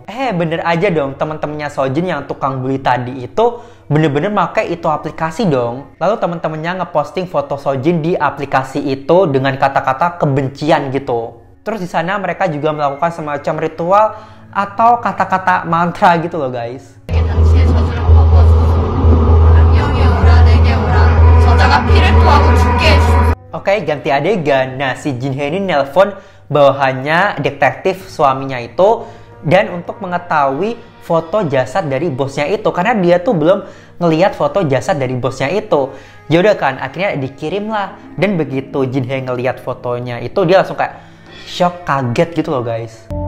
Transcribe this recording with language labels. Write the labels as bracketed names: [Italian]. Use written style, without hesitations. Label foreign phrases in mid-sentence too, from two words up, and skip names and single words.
[Indonesian] Bener aja dong, teman-temannya Sojin yang tukang bully tadi itu bener-bener pakai itu aplikasi dong. Lalu teman-temannya ngeposting foto Sojin di aplikasi itu dengan kata-kata kebencian gitu. Terus di sana mereka juga melakukan semacam ritual atau kata-kata mantra gitu loh guys. [Korean] 당신의 저주를 퍼부어줘서 악령이 오라 내게 오라 저자가 피를 토하고 죽게 해주소서. [Indonesian] Oke, ganti adegan. Nah, si Jinhae ini nelpon bawahannya detektif suaminya itu dan untuk mengetahui foto jasad dari bosnya itu karena dia tuh belum ngelihat foto jasad dari bosnya itu. Yaudah kan, akhirnya dikirim lah. Dan begitu Jinhae ngelihat fotonya itu dia langsung kayak shock, kaget gitu loh guys.